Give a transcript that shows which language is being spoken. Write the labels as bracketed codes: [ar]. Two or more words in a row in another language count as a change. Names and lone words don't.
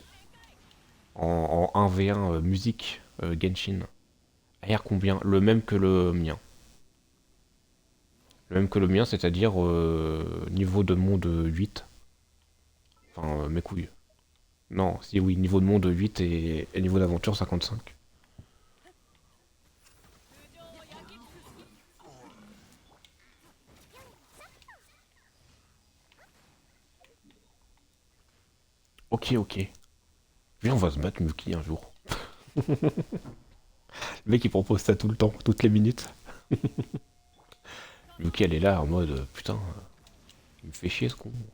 [fr] En 1v1 musique Genshin. AR combien? Le même que le mien. Le même que le mien, c'est-à-dire niveau de monde 8. Enfin, mes couilles. Non, si oui, niveau de monde 8 et niveau d'aventure 55. [ja] 通常を焼き尽くす [fr] Ok, ok. Viens, on va se battre Miyuki un jour. Le mec il propose ça tout le temps, toutes les minutes. Miyuki elle est là en mode putain, il me fait chier ce con.